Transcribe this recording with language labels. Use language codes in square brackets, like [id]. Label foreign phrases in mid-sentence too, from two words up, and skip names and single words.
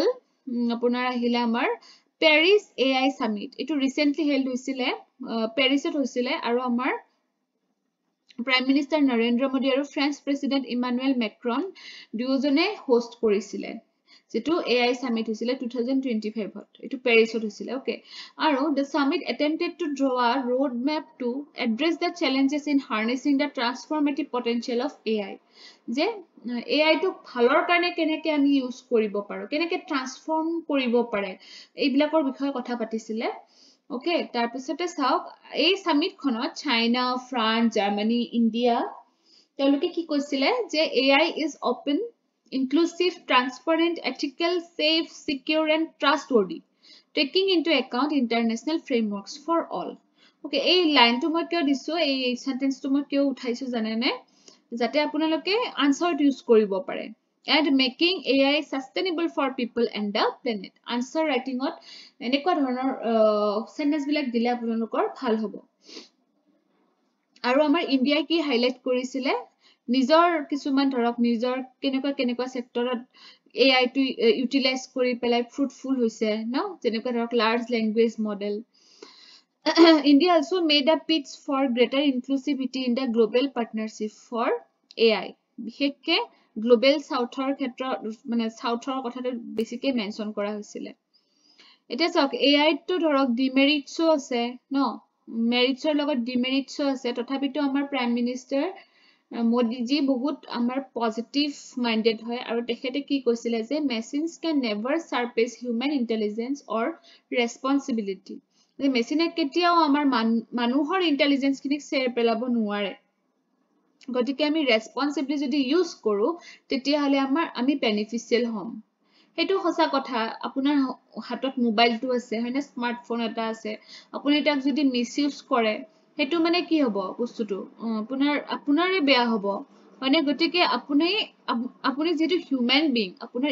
[as] আপোনাৰ আহিলে আমাৰ পেৰিছ [en] AI summit [as] এটো ৰিসেন্টলি হেল্ড হৈছিলে পেৰিছত হৈছিলে আৰু আমাৰ [en] prime minister [as] নৰেন্দ্ৰ মোদী আৰু [en] French president [as] ইমানুৱেল মেক্ৰন দুজনে হোষ্ট কৰিছিলে যেটো [en] AI summit [as] হৈছিলে 2025 ত এটো পেৰিছত হৈছিলে ওকে আৰু [en] the summit attempted to draw a roadmap to address the challenges in harnessing the transformative potential of AI [as] যে AI টো ভালৰ কাৰণে কেনেকৈ আমি ইউজ কৰিব পাৰো কেনেকৈ ট্ৰান্সফৰ্ম কৰিব পাৰে এইবিলাকৰ বিষয়ে কথা পাতিছিলে ওকে তাৰ পিছতে চাওক এই সামিট খনত চাইনা ফ্ৰান্স জাৰ্মানী ইণ্ডিয়া তেওঁলোকে কি কৈছিলে যে [en] AI is open inclusive, transparent, ethical, safe, secure, and trustworthy, taking into account international frameworks for all. [as] Okay, এই line to মই কিয় দিছো এই sentence to মই কিয় উঠাইছো জানে নে যাতে আপোনালোকে [en] answer use [as] কৰিব পাৰে [en] and making AI sustainable for people and the planet. Answer writing [as] ত এনেকুৱা ধৰণৰ sentence বিলাক দিলে আপোনালোকৰ ভাল হ'ব আৰু আমাৰ ইণ্ডিয়াই কি হাইলাইট কৰিছিলে নিজৰ কিছুমান ধৰক নিজৰ কেনেকুৱা সেক্টৰত AI টো ইউটিলাইজ কৰি পেলাই ফ্ৰুটফুল হৈছে ন যেনেকুৱা ধৰক [en] large language model India also made a pitch for greater inclusivity in the global partnership for AI [as] বিশেষকে [en] global south [as] ক্ষেত্ৰত মানে সাউথৰ কথাটো বেছিকৈ মেনশন কৰা হৈছিলে এটা চাওক AI টো ধৰক ডিমেৰিটসও আছে ন মেৰিটছৰ লগত ডিমেৰিটসও আছে তথাপিতো আমাৰ [en] prime minister [as] মোদীজি বহুত আমাৰ [en] positive minded [as] হয় আৰু তেখেতে কি কৈছিলে যে [en] machines can never surpass human intelligence or responsibility [as] যে মেচিনে কেতিয়াও আমাৰ মানুহৰ ইন্টেলিজেন্স খিনিক চেৰ পেলাব নোৱাৰে গতিকে আমি ৰেসপন্সিবলি যদি ইউজ কৰো তেতিয়া হলে আমি বেনিফিশিয়াল হম হেতু সঁচা কথা আপোনাৰ হাতত মোবাইলটো আছে হয়নে স্মাৰ্টফোন এটা আছে আপুনি তাক যদি মিসইউজ কৰে হেতু মানে কি হ'ব বস্তুটো আপোনাৰে বেয়া হ'ব মানে গতিকে আপুনি যেটো [en] human being [as] আপোনাৰ